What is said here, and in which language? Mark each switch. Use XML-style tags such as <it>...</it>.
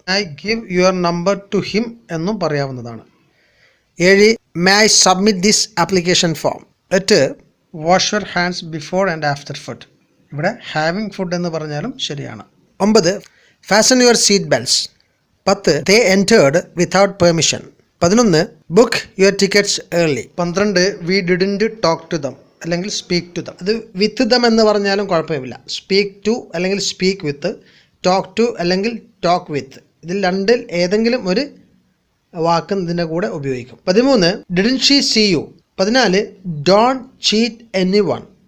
<en>may I give your number to him</en> <ml>എന്നും പറയാവുന്നതാണ്.</ml> <en>7, may I submit this application form. 8, wash your hands before and after food.</en> <ml>ഇവിടെ having food എന്ന് പറഞ്ഞാലും ശരിയാണ്.</ml> <en>9, fasten your seat belts. 10 they entered without permission. 11 book your tickets early. 12 we didn't talk to them അല്ലെങ്കിൽ speak to them.</en> <ml>അത് വിത്ത് ദം എന്ന് പറഞ്ഞാലും കുഴപ്പമില്ല. Speak to അല്ലെങ്കിൽ സ്പീക്ക് വിത്ത്, ടോക്ക് ടു അല്ലെങ്കിൽ ടോക്ക് വിത്ത്, ഇതിൽ രണ്ടിൽ ഏതെങ്കിലും ഒരു വാക്ക് ഇതിൻ്റെ കൂടെ ഉപയോഗിക്കും.</ml> <en>13 didn't she see you. 14 don't cheat anyone.</en>